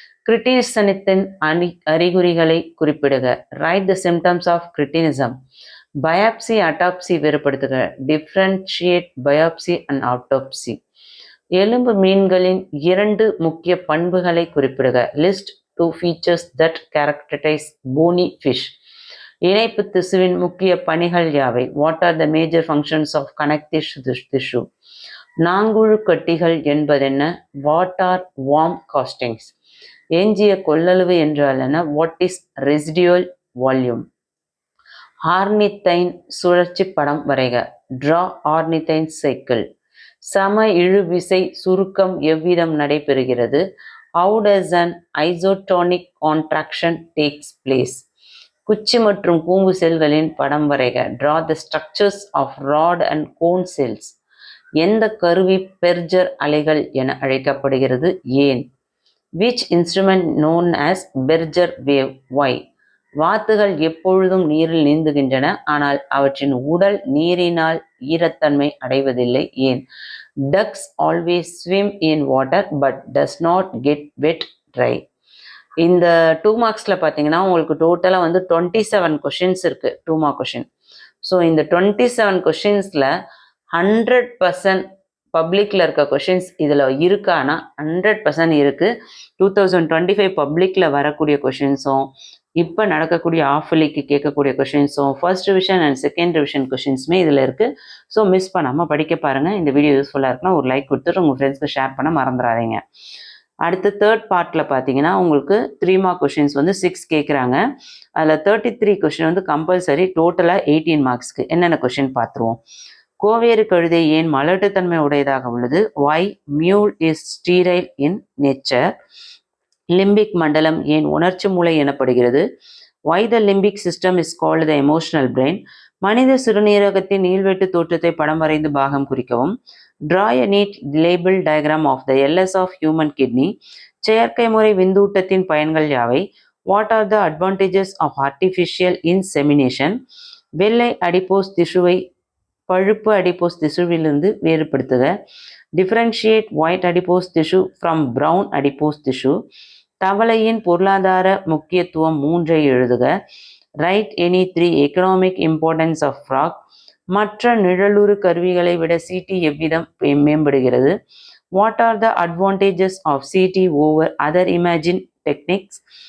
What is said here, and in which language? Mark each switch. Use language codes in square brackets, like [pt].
[ta] கிரிட்டினிசத்தின் அறிகுறிகளை குறிப்பிடுக. [en] Write the symptoms of cretinism. [ta] Biopsy autopsy வேறுபடுத்துக. [en] Differentiate biopsy and autopsy. [ta] எலும்பு மீன்களின் 2 முக்கிய பண்புகளை குறிப்பிடுக. [en] List 2 features that characterize bony fish. [ta] இணைப்பு திசுவின் முக்கிய பணிகள் யாவை? [en] What are the major functions of connective திசு? [ta] நாங்குழு கட்டிகள் என்பதென்ன? [en] What are worm castings? [ta] எஞ்சிய கொள்ளளவு என்றால் என்ன? [en] What is residual volume? [ta] ஆர்னித்தைன் சுழற்சி படம் வரைக. [en] Draw ornithine cycle. [ta] சம இழுவிசை சுருக்கம் எவ்விதம் நடைபெறுகிறது? [en] How does an isotonic contraction takes place? [ta] குச்சி மற்றும் கூம்பு செல்களின் படம் வரைக. [en] Draw the structures of rod and cone cells. [ta] எந்த கருவி பெர்ஜர் அலைகள் என அழைக்கப்படுகிறது? ஏன்? [en] Which instrument known as Berger wave? Why? [ta] வாத்துகள் எப்பொழுதும் நீரில் நீந்துகின்றன, ஆனால் அவற்றின் உடல் நீரினால் ஈரத்தன்மை அடைவதில்லை. ஏன்? [en] Ducks always swim in water but does not get wet dry. [ta] இந்த 2 மார்க்ஸில் பார்த்தீங்கன்னா உங்களுக்கு டோட்டலாக வந்து 27 கொஷின்ஸ் இருக்குது 2 மார்க் கொஷின். ஸோ இந்த 27 கொஷின்ஸில் 100% பப்ளிக்கில் இருக்க கொஷின்ஸ் இதில் இருக்கானா 100% இருக்குது. 2025 பப்ளிக்கில் வரக்கூடிய கொஷின்ஸும் இப்போ நடக்கக்கூடிய ஆஃபலிக்கு கேட்கக்கூடிய கொஷின்ஸும் first revision and second revision கொஷின்ஸுமே இதில் இருக்குது. ஸோ மிஸ் பண்ணாமல் படிக்க பாருங்கள். இந்த வீடியோ யூஸ்ஃபுல்லாக இருக்குன்னா ஒரு லைக் கொடுத்துட்டு உங்கள் ஃப்ரெண்ட்ஸ்க்கு ஷேர் பண்ண மறந்துடாதீங்க. அடுத்து தேர்ட் பார்ட்டில் பார்த்தீங்கன்னா உங்களுக்கு 3 மார்க் கொஷின்ஸ் வந்து 6 கேட்குறாங்க. அதில் 33 கொஷின் வந்து கம்பல்சரி, டோட்டலாக 18 மார்க்ஸ்க்கு. என்னென்ன கொஷின் பார்த்துருவோம். கோவேறு கழுதை ஏன் மலட்டுத்தன்மை உடையதாக உள்ளது? [en] Why mule is sterile in nature? [ta] Limbic மண்டலம் ஏன் உணர்ச்சி மூளை எனப்படுகிறது? [en] Why the limbic system is called the emotional brain? [ta] மனித சிறுநீரகத்தின் நீள்வெட்டு தோற்றத்தை படம் வரைந்து பாகம் குறிக்கவும். [en] Draw a neat label diagram of the LS of human kidney. [ta] செயற்கை முறை விந்தூட்டத்தின் பயன்கள் யாவை? [en] What are the advantages of artificial insemination? [ta] வெள்ளை அடிப்போஸ் திசுவை பழுப்பு adipose திசுவிலிருந்து வேறுபடுத்துக. [en] Differentiate white adipose tissue from brown adipose tissue. [ta] தவளையின் பொருளாதார முக்கியத்துவம் 3 எழுதுக. [en] Write any 3 economic importance of frog. [ta] மற்ற நிழலுறு கருவிகளை விட சிடி எவ்விதம் மேம்படுகிறது? [en] What are the advantages of CT over other imaging techniques?